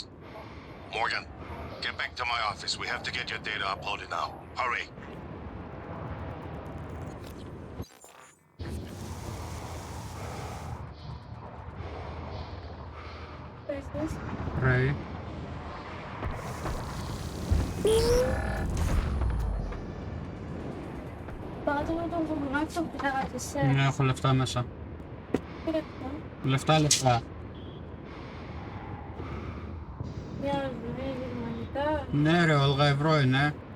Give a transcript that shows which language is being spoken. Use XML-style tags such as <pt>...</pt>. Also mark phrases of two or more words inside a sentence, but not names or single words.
<en>Morgan, get back to my office. We have to get your data uploaded now. Hurry. Right.</en> <el>Ναι, έχω λεφτά μέσα. Λεφτά. Ναι ρε, όλγα ευρώ είναι.</el>